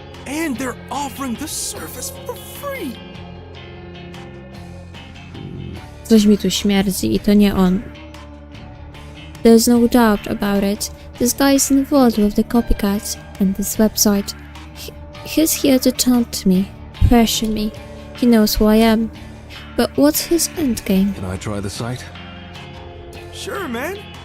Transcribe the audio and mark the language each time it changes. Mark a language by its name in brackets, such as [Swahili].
[English] And they're offering the service for free. [Polish] Coś mi tu śmierdzi I to nie on. [English] There's no doubt about it. This guy is involved with the copycat and this website. He's here to taunt me, pressure me. He knows who I am. But what's his endgame? Can I try the site? Sure, man.